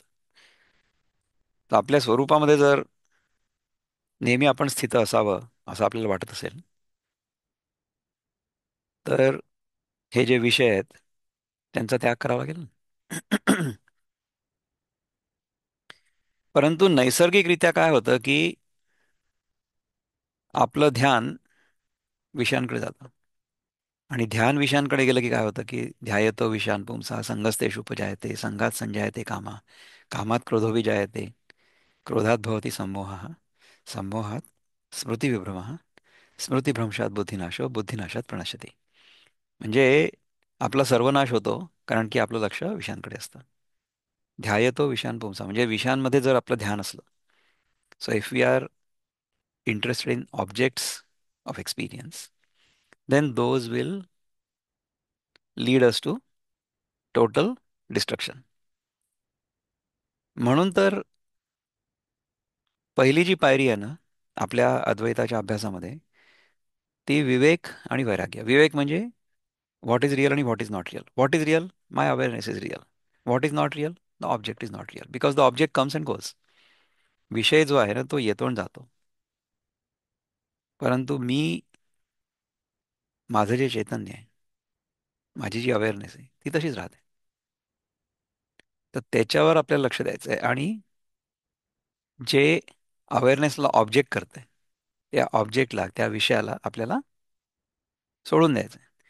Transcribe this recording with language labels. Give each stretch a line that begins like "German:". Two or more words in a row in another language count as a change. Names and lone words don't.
Marathi: तर आपल्या स्वरूपामध्ये जर नेहमी आपण स्थित असावं असं आपल्याला वाटत असेल तर हे जे विषय आहेत त्यांचा त्याग करावा लागेल ना. परंतु नैसर्गिकरित्या काय होतं की आपलं ध्यान विषयांकडे जातं आणि ध्यान विषयांकडे गेलं की काय होतं की
Sanskrit: ध्यायतो विषयान् पुंसा संगस्तेषु उपजायते संघात संजायते कामा कामात क्रोधोविजायते क्रोधात भवति सम्मोहः सम्मोहात स्मृतिविभ्रमः स्मृतिभ्रंशात बुद्धिनाशो बुद्धिनाशात प्रणश्यते.
Marathi: म्हणजे आपला सर्वनाश होतो कारण की आपलं लक्ष विषयांकडे असतं.
Sanskrit: ध्यायतो विषयान् पुंसा
Marathi: म्हणजे विषयांमध्ये जर आपलं ध्यान असलं,
English: so if we are interested in objects of experience, then those will lead us to total destruction.
Marathi: म्हणून तर पहिली जी पायरी आहे ना आपल्या अद्वैताच्या अभ्यासामध्ये ती विवेक आणि वैराग्य. विवेक म्हणजे
English: what is real
Marathi: आणि
English: what is not real. What is real? My awareness is real. What is not real? The object is not real because the object comes and goes.
Marathi: विषय जो आहे ना तो येतो आणि जातो, परंतु मी माझं जे चैतन्य आहे, माझी जी अवेअरनेस आहे ती तशीच राहते. तर त्याच्यावर आपल्याला लक्ष द्यायचं आहे आणि जे अवेअरनेसला ऑब्जेक्ट करते त्या ऑब्जेक्टला त्या विषयाला आपल्याला सोडून द्यायचं आहे.